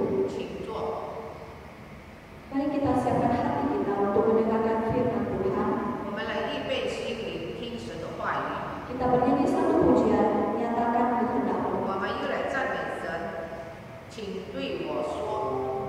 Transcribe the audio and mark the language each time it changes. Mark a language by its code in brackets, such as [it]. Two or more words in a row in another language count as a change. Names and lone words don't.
[zh] 请坐。 [id] Mari kita siapkan hati kita untuk mendengarkan firman Tuhan. [zh] 我们来预备心灵听神的话语。 [id] Kita bernyanyi satu pujian, nyatakan kehendak-Mu. [zh] 我们又来赞美神，请对我说。